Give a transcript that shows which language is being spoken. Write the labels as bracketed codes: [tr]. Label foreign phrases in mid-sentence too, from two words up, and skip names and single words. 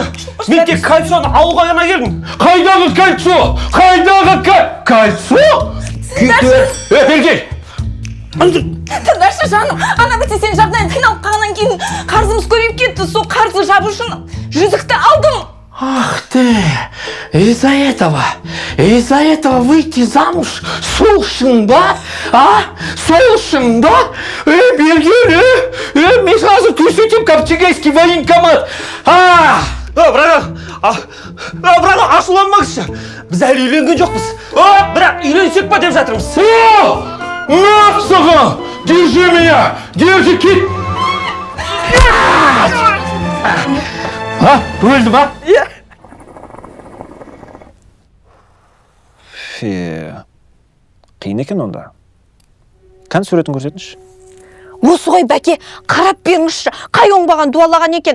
[kk] Мен тек кольцоны алуға ғана келдім. Қайдағы кольцо? Кольцо? Бергел. Тыңдашы жаным, ана бітсе сен жағдайын қиналып қалғаннан кейін қарызымыз көбейіп кетті. Сол қарызды жабу үшін жүзікті алдым. [ru] Ах ты, из-за этого выйти замуж [kk] сол үшін ба? Сол үшін ба? Бергел, мен сразу көрсетем Коптегайский военкомат. Братан, ашуланбаңызшы. Біз әлі үйленген жоқпыз. Бірақ үйленсек па деп жатырмыз. На саған! [ru] Держи меня! Держи, кит! [kk] Өлді ба? Иә. Қиын екен онда. Кән суретін көрсетіңші. осы ғой бәке, қарап беріңізші, қай оңбаған дуалаған екен.